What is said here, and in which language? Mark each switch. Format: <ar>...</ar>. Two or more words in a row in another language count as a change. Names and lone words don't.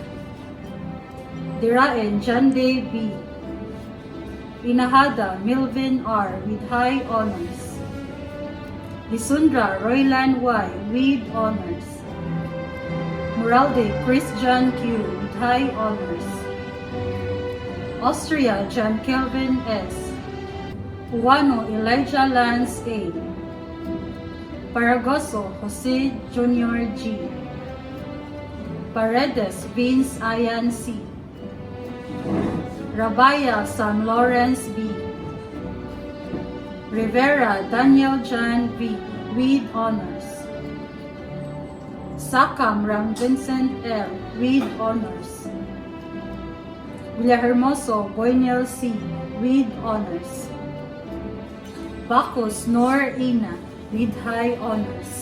<en>Diraen John Day B. Inahada Milvin R. with high honors. Lisundra Royland Y. with honors. Moralde Christian Q. with high honors. Austria John Kelvin S. Uwano Elijah Lance A. Paragoso Jose Jr. G. Paredes Vince Ian C. Rabaya San Lawrence B. Rivera Daniel John V. with honors. Sakam Ram Vincent L. with honors. Villahermoso Boynel C. with honors. Bacos Nor Ina with high honors.</en>